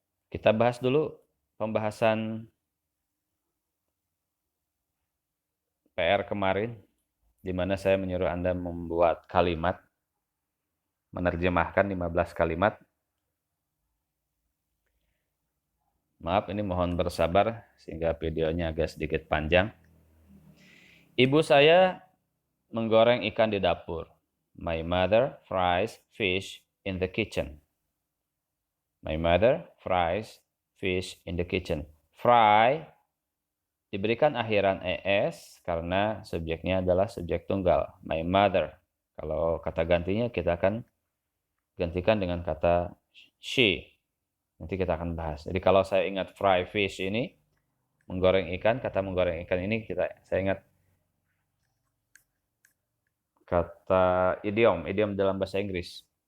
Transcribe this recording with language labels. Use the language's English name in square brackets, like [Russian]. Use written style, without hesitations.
[Indonesian] Kita bahas dulu pembahasan PR kemarin, di mana saya menyuruh Anda membuat kalimat, menerjemahkan 15 kalimat. Maaf, ini mohon bersabar sehingga videonya agak sedikit panjang. Ibu saya menggoreng ikan di dapur. [English] My mother fries fish in the kitchen. My mother fries fish in the kitchen. [Indonesian] Fry diberikan akhiran es karena subjeknya adalah subjek tunggal. My mother. Kalau kata gantinya kita akan gantikan dengan kata she. Nanti kita akan bahas. Jadi kalau saya ingat fry fish ini, menggoreng ikan, kata menggoreng ikan ini saya ingat kata idiom dalam bahasa Inggris.